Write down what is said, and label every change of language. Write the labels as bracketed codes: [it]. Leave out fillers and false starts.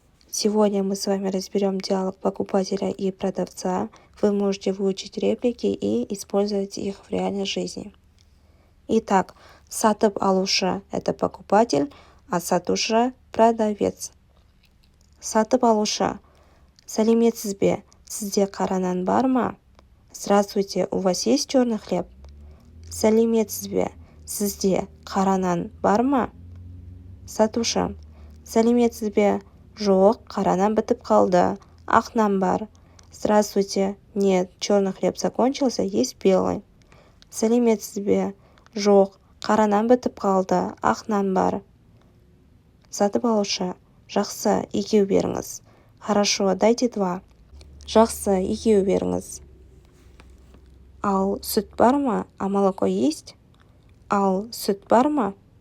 [ru] Сегодня мы с вами разберем диалог покупателя и продавца. Вы можете выучить реплики и использовать их в реальной жизни. Итак, [kk] сатып алушы [ru] – это покупатель, а [kk] сатушы [ru] – продавец. [kk] Сатып алушы: сәлеметсіз бе? Сізде қара нан бар ма? [ru] Здравствуйте, у вас есть черный хлеб? [kk] Сәлеметсіз бе? Сізде қара нан бар ма? Сатушы: сәлеметсіз бе? Жоқ, қара нан бітіп қалды, ақ нан бар. [ru] Здравствуйте, нет, черный хлеб закончился, есть белый. [kk] Сәлеметсіз бе? Жоқ, қара нан бітіп қалды, ақ нан бар. Сатып алушы: жақсы, екеу беріңіз. [ru] Хорошо, дайте два. [kk] Жақсы, екеу беріңіз. Ал сүт бар ма? [ru] А молоко есть? [kk] Ал сүт бар ма?